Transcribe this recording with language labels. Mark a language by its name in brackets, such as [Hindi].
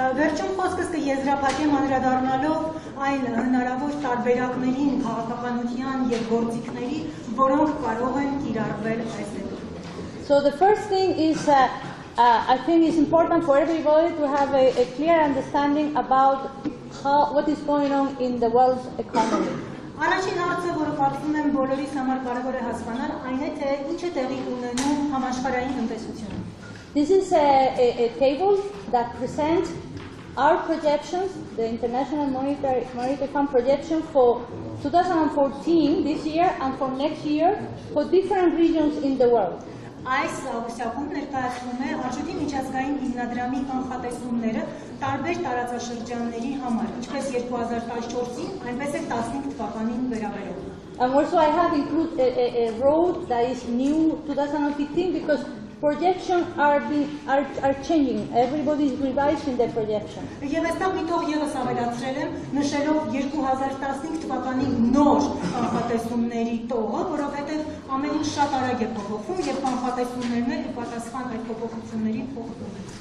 [Armenian] Վերջում խոսքս կեզրափակեմ անդրադառնալով այն հնարավոր տարբերակներին քաղաքականության եւ գործիքների, որոնք կարող են կիրառվել այս դեպքում։ [English] So the first thing is, I think it's important for everybody to have a clear understanding about what is going on in the world economy. [Armenian] Առաջին հարցը, որը կարծում եմ բոլորիս համար կարևոր է հասկանալ, այն է, թե ինչ է տեղի ունենում համաշխարհային տնտեսությունում։ [English] This is a table that presents our projections, the International Monetary Fund projection for 2014, this year, and for next year, for different regions in the world. [Armenian] Այս աղյուսակում ներկայացվում է Արժույթի միջազգային հիմնադրամի կանխատեսումները տարբեր տարածաշրջանների համար, ինչպես 2014-ին, այնպես էլ 15 թվականին վերաբերող։ [English] And also I have included a road that is new 2015 because projections are changing. Everybody is revising the projection. [Armenian] Եվ այստեղ մի տող եւս ավելացրել եմ, նշելով 2015 թվականի նոր կանխատեսումների տողը, որովհետեւ ամեն ինչ շատ արագ է փոփոխվում եւ կանխատեսումներն էլ պատասխան այդ փոփոխություններին փոխվում են։